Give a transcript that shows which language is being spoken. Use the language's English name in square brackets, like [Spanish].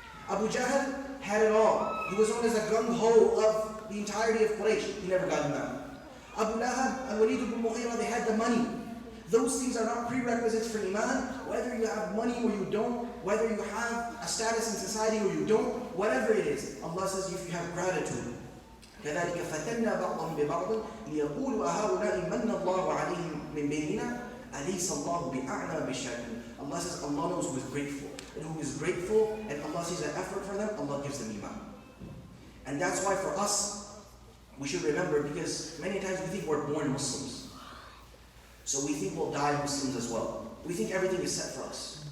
[English] Abu Jahl had it all. He was known as a gung-ho of the entirety of Quraysh. He never got Iman. Abu Lahab and Walid ibn Mughira, they had the money. Those things are not prerequisites for iman, whether you have money or you don't, whether you have a status in society or you don't, whatever it is. Allah says if you have gratitude, [Arabic] كَذَلِكَ فَتَنَّا بَعْضَهُمْ بِبَعْضٍ لِيَقُولُوا أَهَؤُلَاءِ مَنَّ اللَّهُ عَلَيْهِمْ مِنْ بَيْنِنَا أَلَيْسَ اللَّهُ بِأَعْلَمَ بِالشَّاكِرِينَ. [English] Allah says Allah knows who is grateful. And who is grateful, and Allah sees an effort for them, Allah gives them iman. And that's why for us, we should remember, because many times we think we're born Muslims. So we think we'll die Muslims as well. We think everything is set for us.